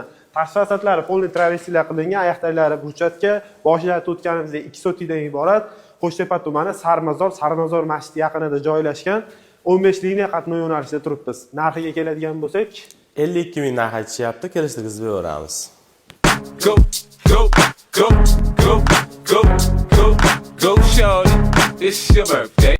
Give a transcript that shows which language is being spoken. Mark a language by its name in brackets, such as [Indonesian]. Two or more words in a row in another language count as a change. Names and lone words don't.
[Uzbek] Tashqi fasadlari polni travestilar qilingan, oyoqdalari burchatka, boshida o'tganimizdek 2 sotikdan iborat. Qo'shtepa tumani Sarmazor masjidi yaqinida joylashgan. 15 liniya qatnov yo'nalishida turibmiz. Narxiga keladigan bo'lsak, 52 ming narx aytishyapti, kelishtirib beraveramiz. [English] Go, go, go, go, go, go, go, shorty. It's your birthday.